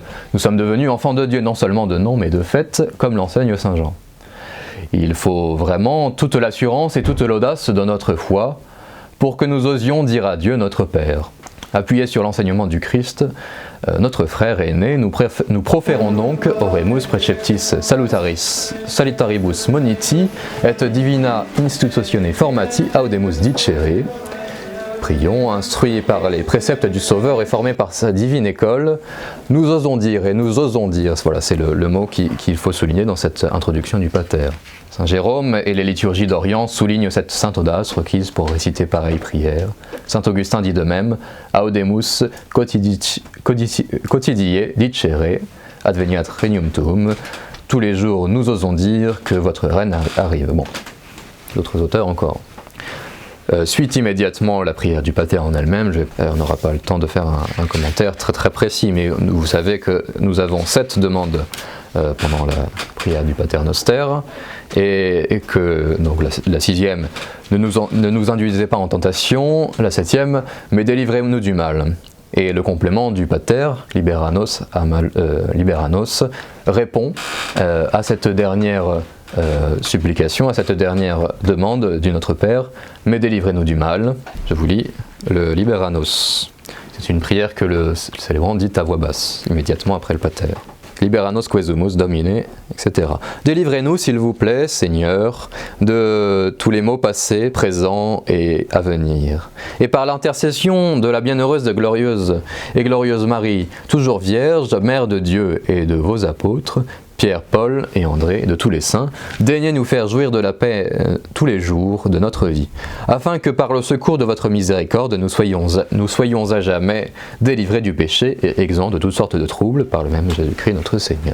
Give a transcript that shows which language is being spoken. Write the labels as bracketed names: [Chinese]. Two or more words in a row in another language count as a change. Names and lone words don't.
[French] Nous sommes devenus enfants de Dieu, non seulement de nom, mais de fait, comme l'enseigne Saint Jean. Il faut vraiment toute l'assurance et toute l'audace de notre foi pour que nous osions dire à Dieu notre Père. Appuyés sur l'enseignement du Christ, notre frère aîné, nous proférons donc [Latin] Oremus preceptis salutaribus moniti et divina institutione formati audemus dicere. [French] Prions, instruits par les préceptes du Sauveur et formés par sa divine école, nous osons dire et nous osons dire. Voilà, c'est le mot qu'il faut souligner dans cette introduction du pater. Saint Jérôme et les liturgies d'Orient soulignent cette sainte audace requise pour réciter pareille prière. Saint Augustin dit de même « [Latin] Audemus quotidie dicere, adveniat regnum tuum [French] » Tous les jours, nous osons dire que votre règne arrive. Bon, d'autres auteurs encore. Suite immédiatement la prière du pater en elle-même. On n'aura pas le temps de faire un commentaire très précis, mais vous savez que nous avons 7 demandes pendant la prière du [Latin] pater noster, [French] et que donc la 6e, ne nous induisez pas en tentation, la 7e, mais délivrez-nous du mal. Et le complément du pater, liberanos, répond à cette dernière supplication, à cette dernière demande du Notre Père, mais délivrez-nous du mal. Je vous lis le liberanos. C'est une prière que le célébrant dit à voix basse, immédiatement après le pater. [Latin] Liberanos quesumus Domine, etc. [French] Délivrez-nous, s'il vous plaît, Seigneur, de tous les maux passés, présents et à venir. Et par l'intercession de la bienheureuse et glorieuse Marie, toujours vierge, Mère de Dieu et de vos apôtres, Pierre, Paul et André, de tous les saints, daignez nous faire jouir de la paix tous les jours de notre vie, afin que par le secours de votre miséricorde, nous soyons à jamais délivrés du péché et exempts de toutes sortes de troubles par le même Jésus-Christ notre Seigneur.